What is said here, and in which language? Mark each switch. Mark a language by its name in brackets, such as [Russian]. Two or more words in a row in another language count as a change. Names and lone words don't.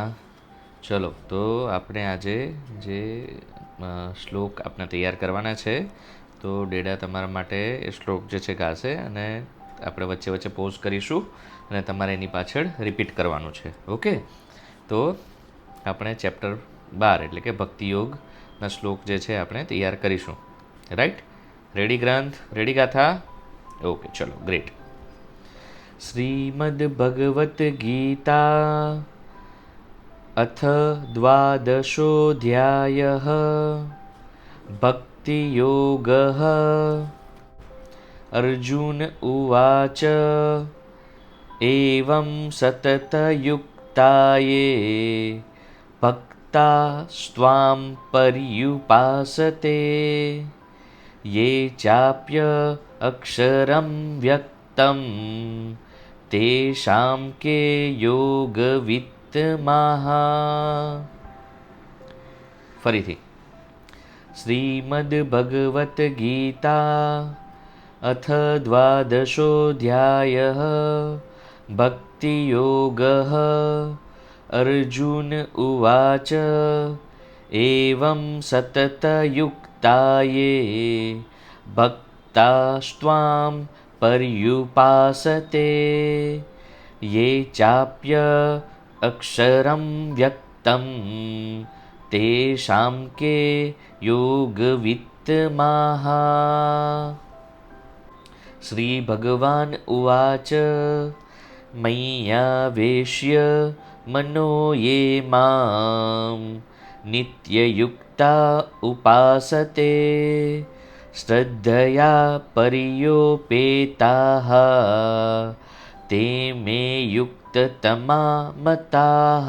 [Gujarati] ચલો તો આપણે આજે જે શ્લોક આપણે તૈયાર કરવાના છે, તો ડેડા તમારા માટે એ શ્લોક જે છે ગાશે અને આપણે વચ્ચે વચ્ચે પોઝ કરીશું અને તમારે એની પાછળ રિપીટ કરવાનું છે. ઓકે, તો આપણે ચેપ્ટર 12 એટલે કે ભક્તિયોગના શ્લોક જે છે આપણે તૈયાર કરીશું. રાઈટ? રેડી ગ્રંથ? રેડી ગાથા? ઓકે, ચલો ગ્રેટ. [Sanskrit] श्रीमद्भगवद्गीता अथ द्वादशोऽध्यायः भक्तियोगः. अर्जुन उवाच एवं सततयुक्ताये भक्तास्त्वां पर्युपासते ये चाप्य अक्षरं व्यक्तं तेषां के योगवित्तमाः. [Gujarati] ફરીથી. [Sanskrit] શ્રીમદ્ભગવદ્ગીતા અથ દ્વાદશોऽધ્યાયઃ ભક્તિયોગઃ. અર્જુન ઉવાચ એવં સતતયુક્તાયે ભક્તાસ્ત્વાં पर्युपासते ये चाप्य अक्षरं व्यक्तं तेषां के योगवित्तमाः. श्रीभगवान् उवाच मय्यावेश्य मनो ये मां नित्ययुक्ता उपासते श्रद्धया पर्योपेताः ते मे युक्ततमा मताः.